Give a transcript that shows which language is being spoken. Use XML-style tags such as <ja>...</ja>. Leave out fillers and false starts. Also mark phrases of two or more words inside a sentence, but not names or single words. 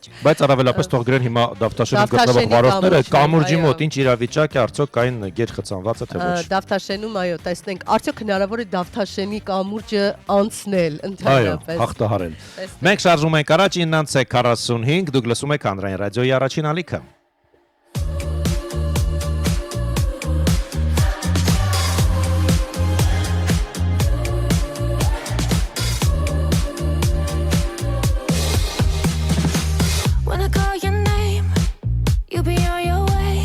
<hy>Բայց առավելապես թող գրեն հիմա Դավթաշենում գտնվող վարորդները կամուրջի մոտ ինչ իրավիճակ է, արդյոք այն գերխցանված է թե ոչ։ Դավթաշենում այո, տեսնենք, արդյոք հնարավոր է Դավթաշենի կամուրջը անցնել Այո, ընդհանրապես։ հաղթահարել։ Մենք շարժում ենք առաջ 9:45, դուք լսում եք Հանրային ռադիոյի առաջին ալիքը։</hy> <en>When I call your name, you be on your way.</en>